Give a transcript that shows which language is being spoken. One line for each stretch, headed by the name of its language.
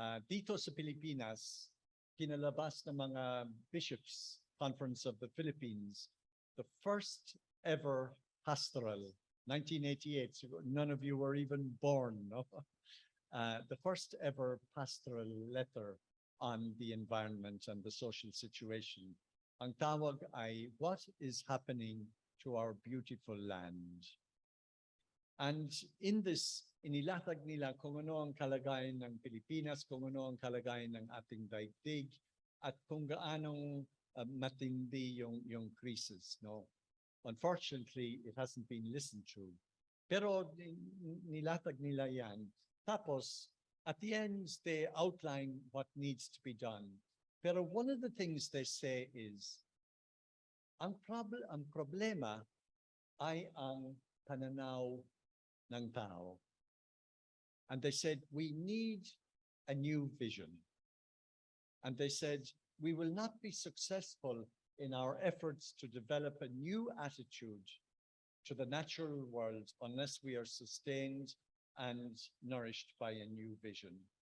Filipino: Dito sa Pilipinas, kinalabas ng mga bishops,
English: Conference of the Philippines, the first ever pastoral, 1988, so none of you were even born, no? The first ever pastoral letter on the environment and the social situation.
Filipino: Ang tawag ay,
English: what is happening to our beautiful land? And in this,
Filipino: inilatag nila kung ano ang kalagayan ng Pilipinas, kung ano ang kalagayan ng ating daigdig, at kung gaanong matindi yung crisis, no?
English: Unfortunately, it hasn't been listened to.
Filipino: Pero nilatag nila yan.
English: Tapos, at the end, they outline what needs to be done.
Filipino: Pero
English: one of the things they say is,
Filipino: ang problema ay ang pananaw ng tao.
English: And they said, we need a new vision. And they said, we will not be successful in our efforts to develop a new attitude to the natural world unless we are sustained and nourished by a new vision.